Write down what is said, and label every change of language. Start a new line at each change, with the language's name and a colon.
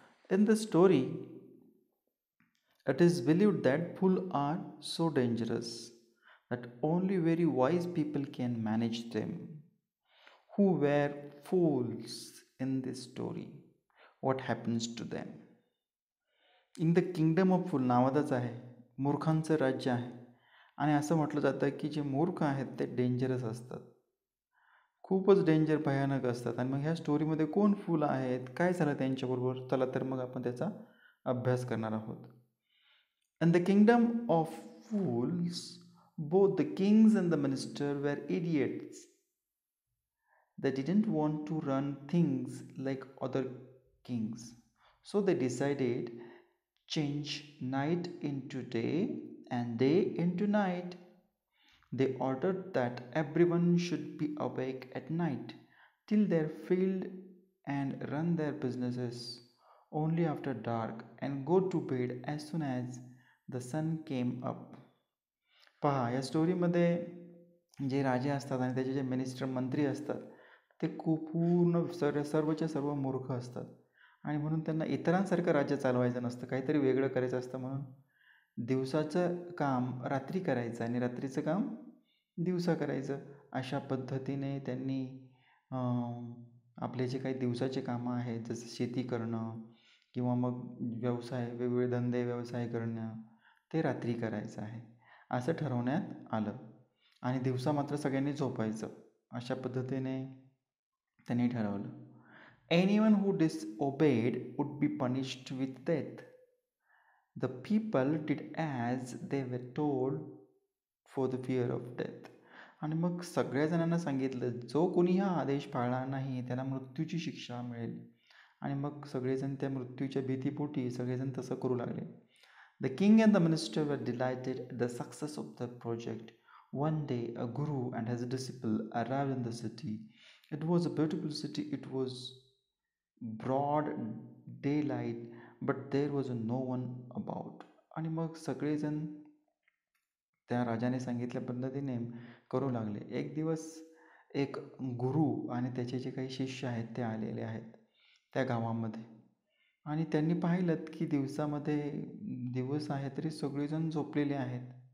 English: In the story, it is believed that fools are so dangerous that only very wise people can manage them. Who were fools in this story? What happens to them? In the kingdom of fool
Marathi: नावातच आहे, मूर्खांचं राज्य आहे. आणि असं म्हटलं जातं की जे मूर्ख आहेत ते डेंजरस असतात, खूपच डेंजर भयानक असतात. आणि मग ह्या स्टोरीमध्ये कोण फूल आहेत, काय झालं त्यांच्याबरोबर, चला तर मग आपण त्याचा अभ्यास करणार आहोत.
English: In the kingdom of fools, both the kings and the minister were idiots. They didn't want to run things like other kings. So they decided change night into day and day into night. They ordered that everyone should be awake at night till their field and run their businesses only after dark and go to bed as soon as the sun came up.
Marathi: पहा, या स्टोरीमध्ये जे राजे असतात आणि त्याचे जे minister मंत्री असतात ते खूप पूर्ण सर्वच्या सर्व मूर्ख असतात. आणि म्हणून त्यांना इतरांसारखं राज्य चालवायचं नसतं, काहीतरी वेगळं करायचं असतं. म्हणून दिवसाचं काम रात्री करायचं आणि रात्रीचं काम दिवसा करायचं. अशा पद्धतीने त्यांनी आपले जे काही दिवसाचे कामं आहेत, जसं शेती करणं किंवा मग व्यवसाय, वेगवेगळे धंदे व्यवसाय करणं, ते रात्री करायचं आहे असं ठरवण्यात आलं. आणि दिवसा मात्र सगळ्यांनी झोपायचं, अशा पद्धतीने त्यांनी ठरवलं.
English: Anyone who disobeyed would be punished with death. The people did as they were told for the fear of death.
Marathi: आणि मग सगळ्या जणांना सांगितलं, जो कोणी हा आदेश पाळणार नाही त्याला मृत्यूची शिक्षा मिळेल. आणि मग सगळेजण त्या मृत्यूच्या भीतीपोटी सगळेजण तसं करू लागले.
English: The king and the minister were delighted at the success of the project. One day, a guru and his disciple arrived in the city. It was a beautiful city. It was broad daylight, but there was no one about.
Marathi: आणि मग सगळेजण त्या राजाने सांगितल्या पद्धतीने करू लागले. एक दिवस एक गुरु आणि त्याचे जे काही शिष्य आहेत ते आलेले आहेत त्या गावामध्ये. आणि त्यांनी पाहिलं की दिवसामध्ये दिवस आहे तरी सगळेजण झोपलेले आहेत.